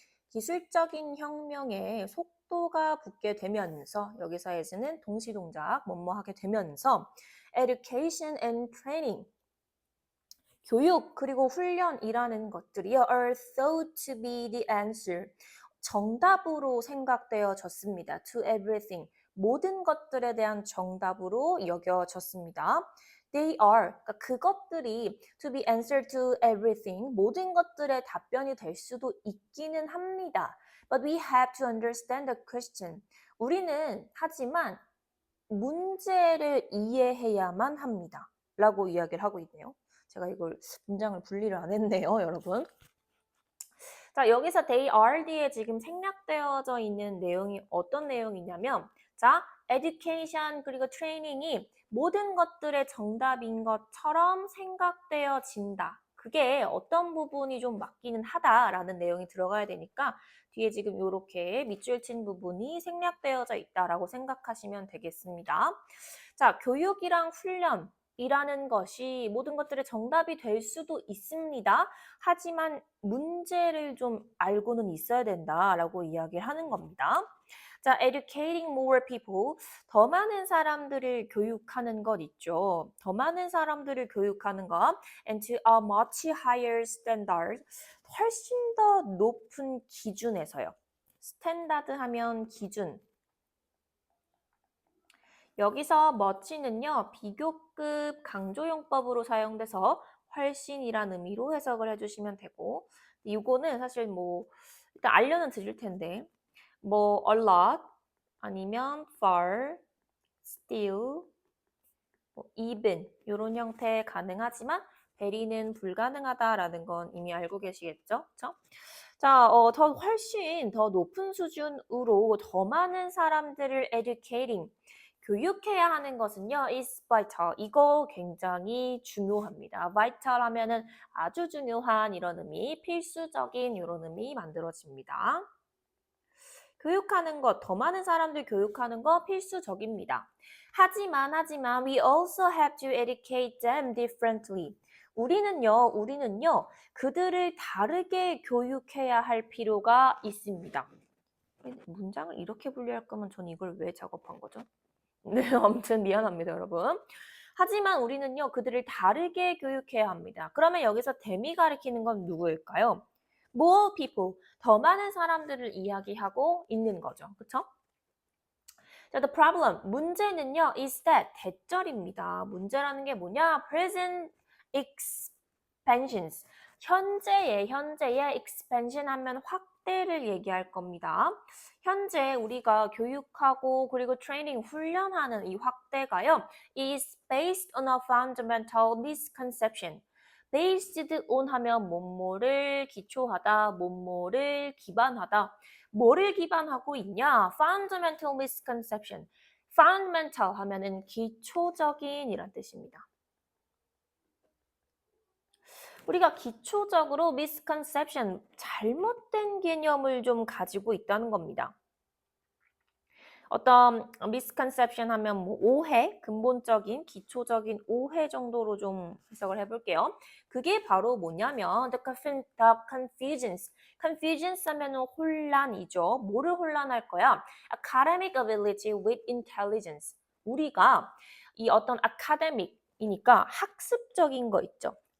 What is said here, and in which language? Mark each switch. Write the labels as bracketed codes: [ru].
[ko] 기술적인 혁명에 속도가 붙게 되면서 여기서 as는 동시동작 뭐뭐 하게 되면서 [en] education and training [ko] 교육 그리고 훈련이라는 것들이요 [en] are thought to be the answer [ko] 정답으로 생각되어졌습니다. [en] to everything [ko] 모든 것들에 대한 정답으로 여겨졌습니다. [en] They are [ko] 그러니까 그것들이 [en] to be answer to everything [ko] 모든 것들의 답변이 될 수도 있기는 합니다. [en] But we have to understand the question. [ko] 우리는 하지만 문제를 이해해야만 합니다. 라고 이야기를 하고 있네요. 제가 이걸 문장을 분리를 안 했네요, 여러분. 자, 여기서 they are 뒤에 지금 생략되어져 있는 내용이 어떤 내용이냐면 자, education 그리고 training이 모든 것들의 정답인 것처럼 생각되어진다. 그게 어떤 부분이 좀 맞기는 하다라는 내용이 들어가야 되니까 뒤에 지금 이렇게 밑줄 친 부분이 생략되어져 있다라고 생각하시면 되겠습니다. 자, 교육이랑 훈련 이라는 것이 모든 것들의 정답이 될 수도 있습니다. 하지만 문제를 좀 알고는 있어야 된다라고 이야기를 하는 겁니다. [en] 자, educating more people. [ko] 더 많은 사람들을 교육하는 것 있죠. 더 많은 사람들을 교육하는 것. [en] And to a much higher standard. [ko] 훨씬 더 높은 기준에서요. 스탠다드 하면 기준. 여기서 much는요, 비교급 강조용법으로 사용돼서 훨씬이란 의미로 해석을 해주시면 되고, 이거는 사실 뭐, 일단 알려는 드릴 텐데, 뭐, a lot, 아니면 far, still, 뭐, even, 이런 형태 가능하지만, 베리는 불가능하다라는 건 이미 알고 계시겠죠? 그쵸? 자, 더 훨씬 더 높은 수준으로 더 많은 사람들을 educating, 교육해야 하는 것은요, [en] is vital. [ko] 이거 굉장히 중요합니다. vital 하면은 아주 중요한 이런 의미, 필수적인 이런 의미 만들어집니다. 교육하는 것, 더 많은 사람들 교육하는 거 필수적입니다. 하지만 [en] we also have to educate them differently. [ko] 우리는요, 그들을 다르게 교육해야 할 필요가 있습니다. 문장을 이렇게 분류할 거면 전 이걸 왜 작업한 거죠? 네, 아무튼 미안합니다, 여러분. 하지만 우리는요, 그들을 다르게 교육해야 합니다. 그러면 여기서 them이 가리키는 건 누구일까요? [en] more people, [ko] 더 많은 사람들을 이야기하고 있는 거죠. 그쵸? 자, [en] the problem, [ko] 문제는요, [en] is that, [ko] 대절입니다. 문제라는 게 뭐냐? [en] present expansions, [ko] 현재의 expansion 하면 확대를 얘기할 겁니다. 현재 우리가 교육하고 그리고 트레이닝, 훈련하는 이 확대가요, [en] is based on a fundamental misconception. based on [ko] 하면 뭐뭐를 기초하다, 뭐뭐를 기반하다. 뭐를 기반하고 있냐? [en] fundamental misconception. [ko] fundamental 하면은 기초적인 이란 뜻입니다. 우리가 기초적으로 misconception, 잘못된 개념을 좀 가지고 있다는 겁니다. 어떤 misconception 하면 뭐 오해, 근본적인, 기초적인 오해 정도로 좀 해석을 해볼게요. 그게 바로 뭐냐면 [en] the confusions. [ko] confusions 하면 혼란이죠. 뭐를 혼란할 거야? [en] academic ability with intelligence. [ko] 우리가 이 어떤 academic이니까 학습적인 거 있죠.